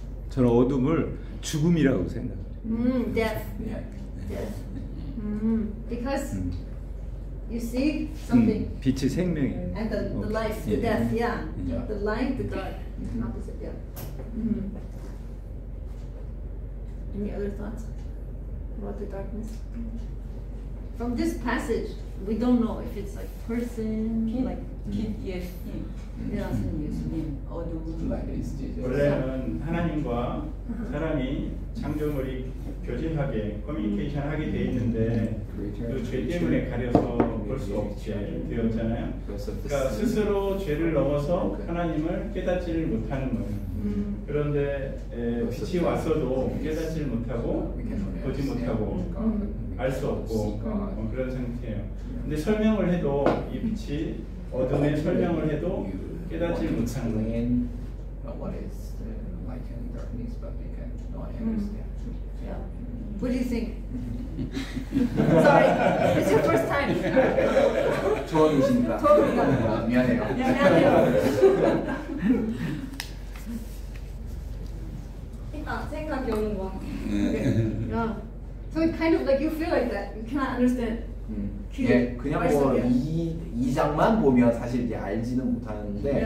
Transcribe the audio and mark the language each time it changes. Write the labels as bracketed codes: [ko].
[ko] 저는 어둠을 죽음이라고 생각해요. [en] Death. Death. Because you see something. [ko] 빛이 생명이에요. [en] And the life, the death, yeah. The light, the dark. Opposite, yeah. Any other thoughts about the darkness? from this passage, we don't know if it's like person, like [ko] 빛 예수님, [en] Yeah. [ko] 빛은 예수님, 어두운 [en] Light is Jesus. [ko] 원래는 하나님과 사람이 창조물이 교제하게 커뮤니케이션 하게 돼 있는데 그 죄 때문에 가려서 볼 수 없게 되었잖아요. 그러니까 스스로 죄를 넘어서 하나님을 깨닫지를 못하는 거예요. 그런데 빛이 왔어도 깨닫지를 못하고 보지 못하고 알 수 없고 그런 상태예요. 근데 설명을 해도 이 빛이 어둠에 설명을 해도 깨닫지 못하는 거예요. [en] What is the light and darkness, but we cannot understand. Yeah. What do you think? Sorry, it's your first time. [ko] 처음이십니다. 처음이다. 미안해요. 미안해요. 일단 생각이 오는 거. [en] Yeah. So it kind of like you feel like that. You cannot understand. [ko] 예, 그냥 뭐 이 장만 보면 사실 이제 알지는 못하는데.